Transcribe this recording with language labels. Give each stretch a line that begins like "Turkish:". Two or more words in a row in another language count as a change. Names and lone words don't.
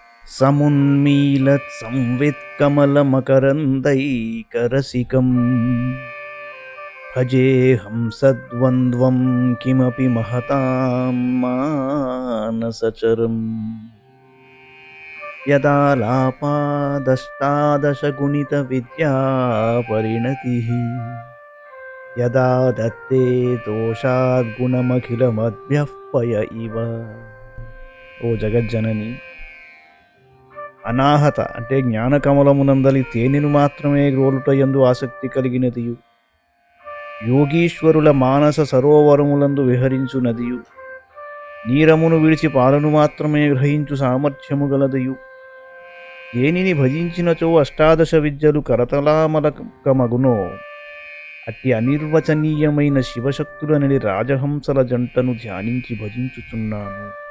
Sanskrit: समुन्मीलत्संवित्कमलमकरन्दैकरसिकं भजेऽहं सद्वन्द्वं किमपि महतां मानसचरम् यदालापादष्टादशगुणितविद्यापरिणतिः यदा दत्ते दोषाद्गुणमखिलमद्भ्यः इव.
Telugu: ఓ జగజ్జనని, అనాహత అంటే జ్ఞానకమలమునందలి తేనెను మాత్రమే గ్రోలుటయందు ఆసక్తి కలిగినదియు, యోగీశ్వరుల మానస సరోవరములందు విహరించు నదియు, నీరమును విడిచి పాలను మాత్రమే గ్రహించు సామర్థ్యము గలదియు, దేనిని భజించినచో అష్టాదశ విద్యలు కరతలామలకమగునో అట్టి అనిర్వచనీయమైన శివశక్తులనడి రాజహంసల జంటను ధ్యానించి భజించుచున్నాను.